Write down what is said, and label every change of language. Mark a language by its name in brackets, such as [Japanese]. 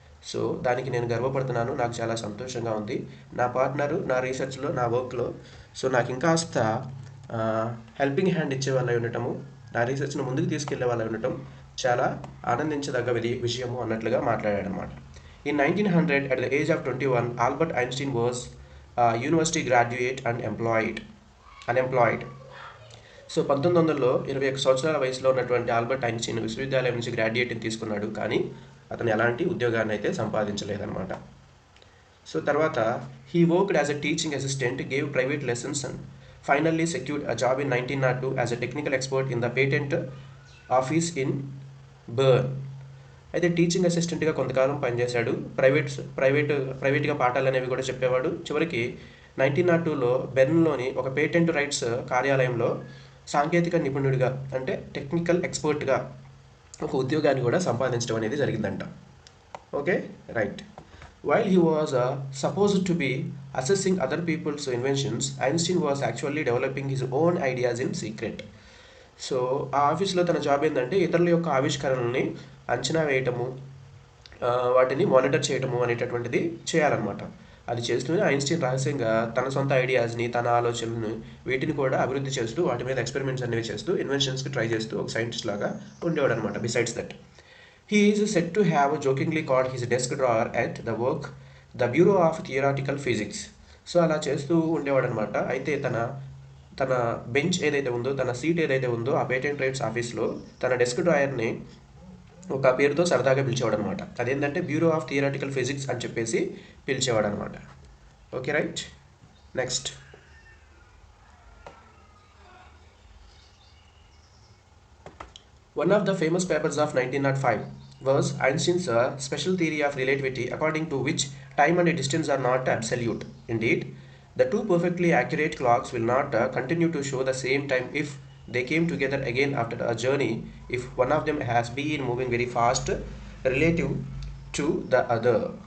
[Telugu] So దానికి నేను గర్వపడుతున్నాను, నాకు చాలా సంతోషంగా ఉంది. నా పార్ట్నరు నా రీసెర్చ్లో, నా వర్క్లో, సో నాకు ఇంకాస్త హెల్పింగ్ హ్యాండ్ ఇచ్చే వాళ్ళు ఉండటము, నా రీసెర్చ్ను ముందుకు తీసుకెళ్లే వాళ్ళు ఉండటం చాలా ఆనందించదగ్గ విషయము అన్నట్లుగా మాట్లాడాడనమాట. [English] In 1900, at the age of 21, Albert Einstein was a university graduate and unemployed. [Telugu] So 1900లో 21 సంవత్సరాల వయసులో ఉన్నటువంటి ఆల్బర్ట్ ఐన్స్టీన్ విశ్వవిద్యాలయం నుంచి గ్రాడ్యుయేట్ని తీసుకున్నాడు, కానీ అతను ఎలాంటి ఉద్యోగాన్ని అయితే సంపాదించలేదన్నమాట. [English] So తర్వాత he worked as a teaching assistant, gave private lessons and finally secured a job in 1902 as a technical expert in the patent office in Bern. [Telugu] అయితే టీచింగ్ అసిస్టెంట్గా కొంతకాలం పనిచేశాడు, ప్రైవేట్గా పాఠాలు అనేవి కూడా చెప్పేవాడు. చివరికి 1902లో బెర్న్లోని ఒక పేటెంట్ రైట్స్ కార్యాలయంలో సాంకేతిక నిపుణుడిగా, అంటే టెక్నికల్ ఎక్స్పర్ట్గా ఒక ఉద్యోగాన్ని కూడా సంపాదించడం అనేది జరిగిందంట. [English] Okay right. While he was supposed to be assessing other people's inventions, Einstein was actually developing his own ideas in secret. [Telugu] So ఆ ఆఫీస్లో తన జాబ్ ఏంటంటే ఇతరుల యొక్క ఆవిష్కరణల్ని అంచనా వేయటము, వాటిని మానిటర్ చేయటము అనేటటువంటిది చేయాలన్నమాట. అది చేస్తూనే ఐన్స్టీన్ రహస్యంగా తన సొంత ఐడియాస్ని, తన ఆలోచనలను, వీటిని కూడా అభివృద్ధి చేస్తూ వాటి మీద ఎక్స్పెరిమెంట్స్ అనేవి చేస్తూ ఇన్వెన్షన్స్కి ట్రై చేస్తూ ఒక సైంటిస్ట్ లాగా ఉండేవాడు అనమాట. [English] Besides that, he is said to have jokingly called his desk drawer at the work the Bureau of Theoretical Physics. [Telugu] So అలా చేస్తూ ఉండేవాడు అనమాట. అయితే తన బెంచ్ ఏదైతే ఉందో, తన సీట్ ఏదైతే ఉందో ఆ పేటెంట్ రైట్స్ ఆఫీస్లో తన డెస్క్ డ్రాయర్ని ఒక పేరుతో సరదాగా పిలిచేవాడు అనమాట. అదేంటంటే బ్యూరో ఆఫ్ థియరాటికల్ ఫిజిక్స్ అని చెప్పేసి పిలిచేవాడు అనమాట. [English] Okay right. Next, one of the famous papers of 1905 was Einstein's special theory of relativity, according to which time and distance are not absolute. Indeed, the two perfectly accurate clocks will not continue to show the same time if they came together again after a journey, if one of them has been moving very fast relative to the other.